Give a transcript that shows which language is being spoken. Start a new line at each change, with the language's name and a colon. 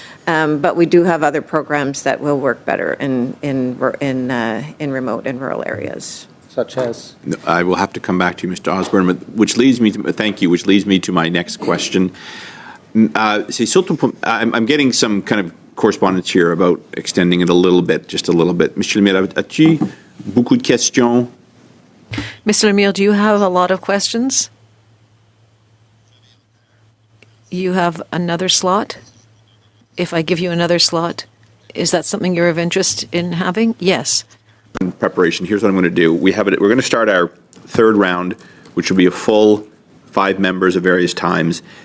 English: But we do have other programs that will work better in remote and rural areas. Such as? I will have to come back to you, Mr. Osborne, which leads me to my next question. I'm getting some kind of correspondence here about extending it just a little bit. Mr.
French: Lemire, as-tu beaucoup de questions?
English: Mr. Lemire, do you have a lot of questions? You have another slot? If I give you another slot, is that something you're of interest in having? Yes. In preparation, here's what I'm going to do. We're going to start our third round, which will be a full 5 members of various times.